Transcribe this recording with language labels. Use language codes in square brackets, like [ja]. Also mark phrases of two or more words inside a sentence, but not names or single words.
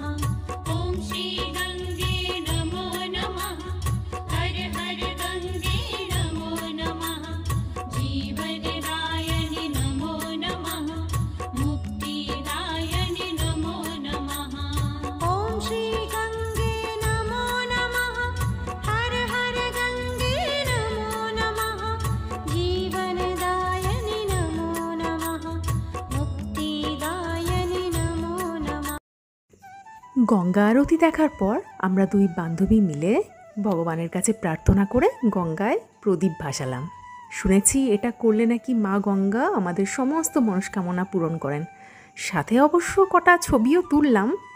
[sa] ओम श्री गंगे नमो नमः, हर हर गंगे नमो नमः, जीवनदायिनि नमो नमः, मुक्तिदायिनि नमो नमः। ओम श्री गंगे नमो नमः, हर हर गंगे नमो नमः, जीवनदायिनि नमो नमः, मुक्तिदायिनि नमो नमः। [bn] গঙ্গা আরতি দেখার পর আমরা দুই বান্ধবী মিলে ভগবানের কাছে প্রার্থনা করে গঙ্গায় প্রদীপ ভাসালাম। শুনেছি এটা করলে নাকি মা গঙ্গা আমাদের সমস্ত মনস্কামনা পূরণ করেন। সাথে অবশ্য কটা ছবিও তুললাম।